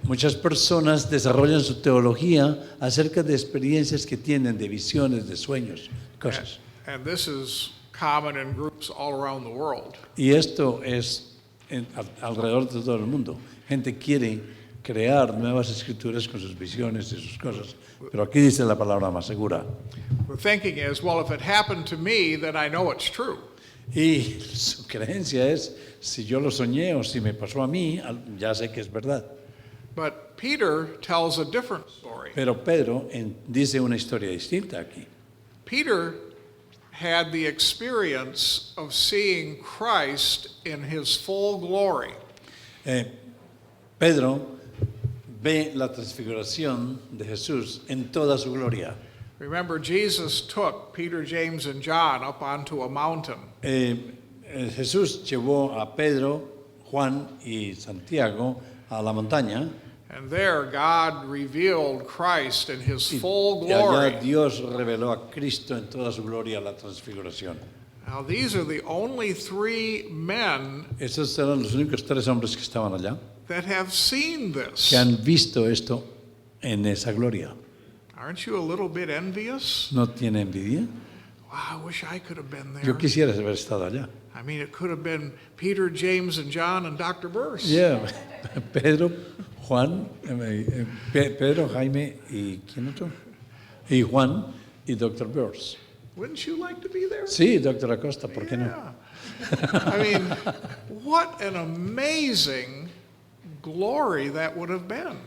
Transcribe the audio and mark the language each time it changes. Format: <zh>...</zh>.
<es>Muchas personas desarrollan su teología acerca de experiencias que tienen, de visiones, de sueños, cosas.</es> <en>And this is common in groups all around the world.</en> <es>Y esto es alrededor de todo el mundo. Gente quiere crear nuevas escrituras con sus visiones y sus cosas, pero aquí dice la palabra más segura.</es> <en>The thinking is, well, if it happened to me, then I know it's true.</en> <es>Y su creencia es, si yo lo soñé o si me pasó a mí, ya sé que es verdad.</es> <en>But Peter tells a different story.</en> <es>Pero Pedro dice una historia distinta aquí.</es> <en>Peter had the experience of seeing Christ in his full glory.</en> <es>Pedro ve la transfiguración de Jesús en toda su gloria.</es> <en>Remember, Jesus took Peter, James, and John up onto a mountain.</en> <es>Jesús llevó a Pedro, Juan y Santiago a la montaña</es> <en>And there, God revealed Christ in his full</en> <es>y allá</es> <en>glory.</en> <es>Dios reveló a Cristo en toda su gloria, la transfiguración.</es> <en>Now, these are the only three men</en> <es>Esos eran los únicos tres hombres que estaban allá,</es> <en>that have seen this.</en> <es>que han visto esto en esa gloria.</es> <en>Aren't you a little bit envious?</en> <es>¿No tiene envidia?</es> <en>Wow, I wish I could have been there.</en> <es>Yo quisiera haber estado allá.</es> <en>I mean, it could have been Peter, James, and John, and Dr. Burse. Yeah.</en> <es>Pedro, Juan, Pedro, Jaime y ¿quién otro? Y Juan y Dr. Burse.</es> <en>Wouldn't you like to be there?</en> <es>Sí, Dr. Acosta, ¿por qué no?</es> <en>Yeah. I mean, what an amazing glory that would have been.</en>